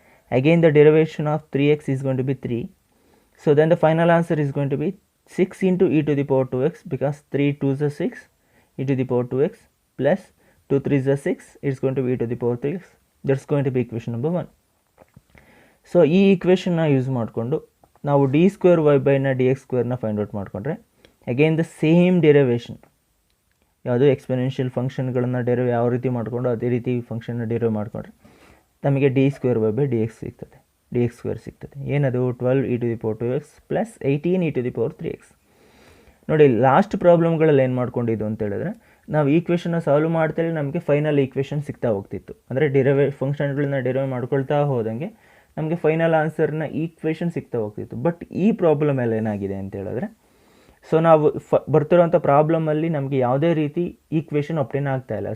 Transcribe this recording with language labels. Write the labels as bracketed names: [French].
[English] Again the derivation of 3x is going to be 3. So then the final answer is going to be 6 into e to the power 2x, because 3 2s are 6, e to the power 2x plus 2 3s are 6, it's going to be e to the power 3x. That's going to be equation number 1. [Kannada] So ಈ ಈಕ್ವೇಷನ್ನ use ಮಾಡಿಕೊಂಡು ನಾವು D square Y ಬೈನ D X ಸ್ಕ್ವೇರ್ನ find out ಮಾಡಿಕೊಂಡ್ರೆ [English] again the same derivation, [Kannada] ಯಾವುದೋ ಎಕ್ಸ್ಪೆನೆನ್ಷಿಯಲ್ ಫಂಕ್ಷನ್ಗಳನ್ನು ಡೆರಿವ್ ಯಾವ ರೀತಿ ಮಾಡಿಕೊಂಡು ಅದೇ ರೀತಿ ಫಂಕ್ಷನ್ನ ಡೆರಿವ್ ಮಾಡಿಕೊಂಡ್ರೆ ನಮಗೆ D square Y by D X ಸಿಗ್ತದೆ, ಡಿ ಎಕ್ಸ್ ಸ್ಕ್ವೇರ್ ಸಿಗ್ತದೆ. ಏನದು 12 e to the power 2x plus 18 e to the power 3x. ನೋಡಿ ಲಾಸ್ಟ್ ಪ್ರಾಬ್ಲಮ್ಗಳಲ್ಲಿ ಏನು ಮಾಡ್ಕೊಂಡಿದ್ದು ಅಂತ ಹೇಳಿದ್ರೆ ನಾವು ಈಕ್ವೇಷನ್ನ ಸಾಲ್ವ್ ಮಾಡ್ತೇವೆ, ನಮಗೆ ಫೈನಲ್ ಈಕ್ವೇಷನ್ ಸಿಗ್ತಾ ಹೋಗ್ತಿತ್ತು. ಅಂದರೆ ಫಂಕ್ಷನ್ಗಳನ್ನ ಡೆರಿವ್ ಮಾಡ್ಕೊಳ್ತಾ ಹೋದಂಗೆ ನಮಗೆ ಫೈನಲ್ ಆನ್ಸರ್ನ ಈಕ್ವೇಷನ್ ಸಿಗ್ತಾ ಹೋಗ್ತಿತ್ತು. ಬಟ್ ಈ ಪ್ರಾಬ್ಲಮಲ್ಲಿ ಏನಾಗಿದೆ ಅಂತ ಹೇಳಿದ್ರೆ, ಸೊ ನಾವು ಬರ್ತಿರೋಂಥ ಪ್ರಾಬ್ಲಮಲ್ಲಿ ನಮಗೆ ಯಾವುದೇ ರೀತಿ ಈಕ್ವೇಷನ್ ಒಪ್ಟೇನ್ ಆಗ್ತಾ ಇಲ್ಲ.